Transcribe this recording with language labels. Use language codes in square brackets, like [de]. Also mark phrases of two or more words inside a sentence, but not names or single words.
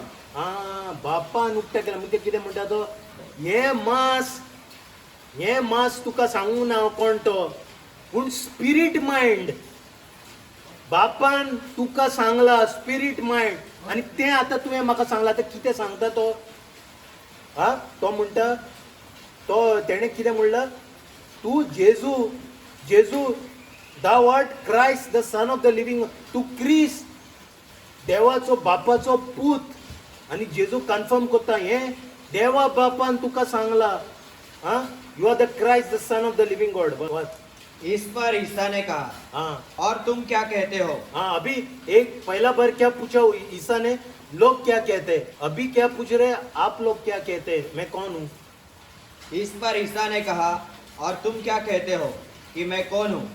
[kok] हा बापान उक्तें केला म्हणजे कितें म्हणटा तो हे मांस तुका सांगूंक ना कोण तो पूण [en] spirit mind [kok] बापान तुका सांगला [en] spirit mind [kok] आणि ते आतां तुवें म्हाका सांगला आतां कितें सांगता तो. हा तो म्हणटा तो तेणें कितें म्हणला तू जेजू [en] thou art Christ the son of the living. [kok] तू क्रिस्त देवाचो बापाचो पूत. आणि जेजू कन्फर्म करता हे देवा बापान तुका सांगला हा [en] you are the Christ the son of the living God. [hi] इस पर ईसा ने कहा, हाँ और तुम क्या कहते हो? हाँ अभी एक पहला बार क्या पूछा ईसा ने लोग क्या कहते हैं. अभी क्या पूछ रहे आप लोग क्या कहते हैं मैं कौन हूँ. इस पर ईसा ने कहा, और तुम क्या कहते हो कि मैं कौन हूँ?